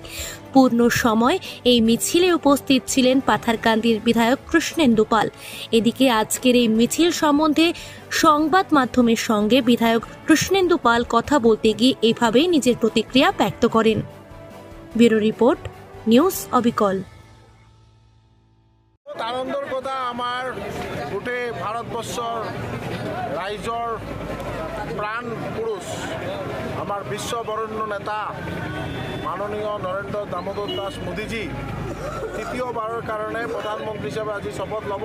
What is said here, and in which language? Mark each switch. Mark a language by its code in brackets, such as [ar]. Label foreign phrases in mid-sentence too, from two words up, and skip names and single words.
[bn] পূর্ণ সময় এই মিছিলে উপস্থিত ছিলেন পাথারকান্দির বিধায়ক কৃষ্ণেন্দু পাল। এদিকে আজকের এই মিছিল সম্বন্ধে সংবাদ মাধ্যমের সঙ্গে বিধায়ক কৃষ্ণেন্দু পাল কথা বলতে গিয়ে এভাবেই নিজের প্রতিক্রিয়া ব্যক্ত করেন। [en] bureau report, [bn] নিউজ অবিকল। [as] আনন্দৰ কথা আমাৰ গোটেই ভাৰতবৰ্ষৰ ৰাইজৰ প্ৰাণ পুৰুষ আমাৰ বিশ্ববৰেণ্য নেতা মাননীয় নৰেন্দ্ৰ দামোদৰ দাস মোদীজী তৃতীয়বাৰৰ কাৰণে প্ৰধানমন্ত্ৰী হিচাপে আজি শপত ল'ব।